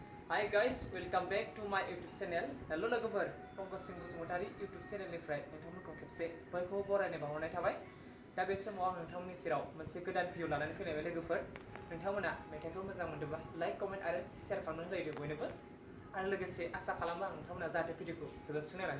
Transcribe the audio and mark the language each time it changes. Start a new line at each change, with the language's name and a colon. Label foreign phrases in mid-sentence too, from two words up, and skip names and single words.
English: Hi guys, welcome back to my YouTube channel.
Bodo: Hello लोगोफोर, पंकज सिंह बसुमतारी YouTube चेनेलनिफ्राय नोंथांमोनखौ खेबसे बयखौबो बरायनाय बावहरनाय थाबाय। दा बे समाव आं नोंथांमोननि सेराव मोनसे गोदान भिडिअ लानानै फैनाय लोगोफोर। नोंथांमोना मेथाइखौ मोजां मोनदोंबा लाइक, कमेन्ट आरो शेयार खालामनानै होदो बयनोबो। आरो लोगोसे आसा खालामो आं नोंथांमोना जाहाथे भिडिअखौ जोबजासिम नायनानै।